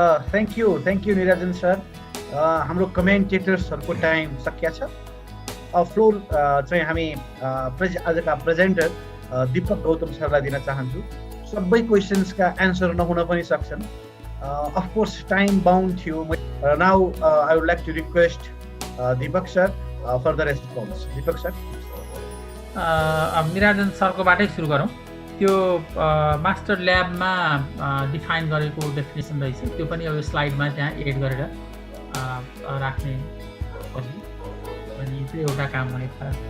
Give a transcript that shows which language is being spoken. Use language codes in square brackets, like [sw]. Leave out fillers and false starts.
[en] Thank you Nirajan sir. [ne] हाम्रो कमेन्टेटर्सहरूको time सकिया छ। Floor चाहिँ हामी आजका प्रेजेन्टर दिपक गौतम सरलाई दिन चाहन्छु। सबै क्वेसन्सका एन्सर नहुन पनि सक्छन्। अफकोर्स टाइम बाउन्ड थियो। [en] Now I would like to request Dipak sir for the response. Dipak sir. [ne] अब निराजन सरकोबाटै सुरु गरौँ। त्यो मास्टर ल्याबमा डिफाइन गरेको डेफिनेसन रहेछ, त्यो पनि अब स्लाइडमा त्यहाँ एड गरेर राख्ने अनि त्यो एउटा काम भएको छ।